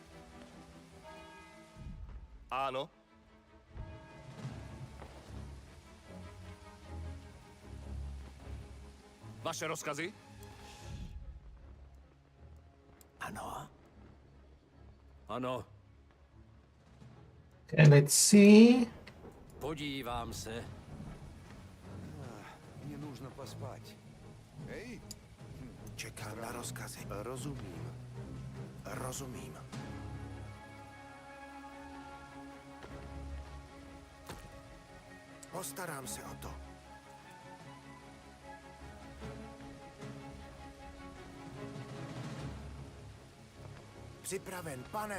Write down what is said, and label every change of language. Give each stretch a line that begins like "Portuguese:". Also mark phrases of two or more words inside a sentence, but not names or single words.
Czech: Ano. Vaše rozkazy? Ano. Ano,
English: Okay, let's see.
Czech: podívám se.
Russian: Мне нужно поспать. Эй,
Czech: Čekám na rozkazy. Rozumím. Rozumím. Postarám se o to. Připraven, pane.